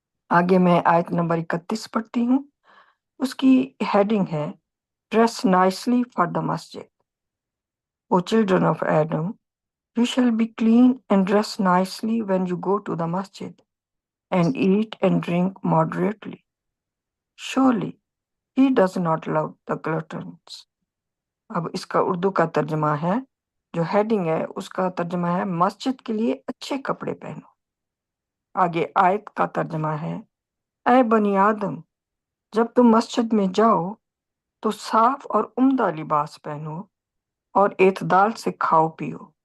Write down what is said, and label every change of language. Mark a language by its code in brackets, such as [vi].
[ur] آگے میں آیت نمبر 31 پڑھتی ہوں، اس کی ہیڈنگ ہے [en] Dress nicely for the مسجد۔ O children of Adam, you shall be clean and dress nicely when you go to the masjid, and eat and drink moderately. Surely he does not love the gluttons. [ur] اب اس کا اردو کا ترجمہ ہے، جو heading ہے اس کا ترجمہ ہے مسجد کے لیے اچھے کپڑے پہنو۔ آگے آیت کا ترجمہ ہے، اے بنی آدم، جب تم مسجد میں جاؤ تو صاف اور عمدہ لباس پہنو اور اعتدال سے کھاؤ پیو،